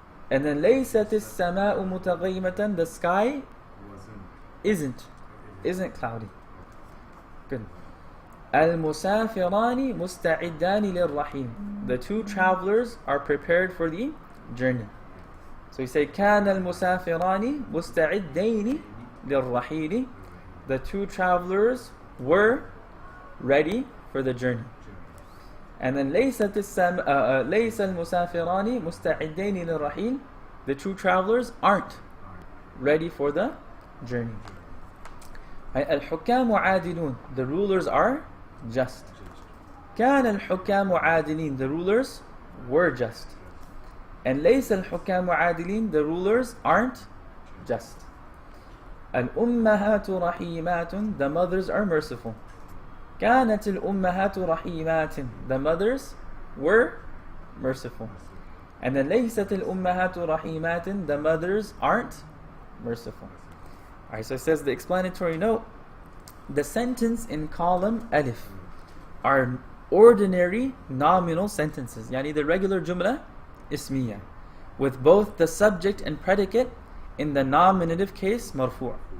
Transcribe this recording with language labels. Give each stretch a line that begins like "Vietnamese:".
English: And then
Arabic: ليست السماء متغيمة.
English: The sky isn't cloudy. Good.
Arabic: المسافران مستعدان للرحيل.
English: The two travelers are prepared for the journey. So you say
Arabic: كان المسافران مستعدين للرحيل.
English: The two travelers were ready for the journey. And then
Arabic: ليس المسافران مستعدين للرحيل.
English: The two travelers aren't ready for the journey.
Arabic: الحكام عادلون.
English: The rulers are just.
Arabic: كان الحكام عادلين.
English: The rulers were just.
Arabic: And ليس الحكام عادلين.
English: The rulers aren't just.
Arabic: الأمهات رحيمات.
English: The mothers are merciful.
Arabic: كانت الأمهات رحيمات.
English: The mothers were merciful. And then
Arabic: ليست الأمهات رحيمات.
English: The mothers aren't merciful. Alright, so it says the explanatory note. The sentence in column alif are ordinary nominal sentences. Yani the regular jumla ismiya, with both the subject and predicate in the nominative case marfu'.